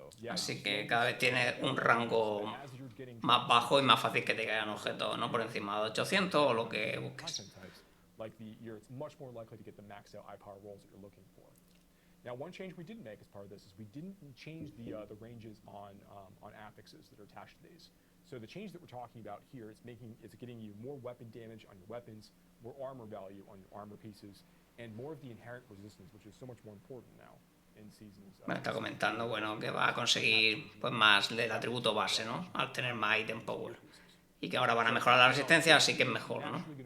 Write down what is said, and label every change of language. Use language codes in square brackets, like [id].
[es] Así que cada vez tiene un rango más bajo y más fácil que te caigan objetos, ¿no? Por encima de 800 o lo que busques. [en] It's much more likely to get the maxed out eye power rolls that you're looking for. Now, one change we didn't make as part of this is we didn't change the ranges on affixes that are attached to these. So the change that we're talking about here is getting you more weapon damage on your weapons, more armor value on your armor pieces, and more of the inherent resistance, which is so much more important now in seasons. [es] Me está comentando, bueno, que va a conseguir pues más del atributo base, ¿no? Al tener más item power. Y que ahora van a mejorar la resistencia, así que es mejor, ¿no?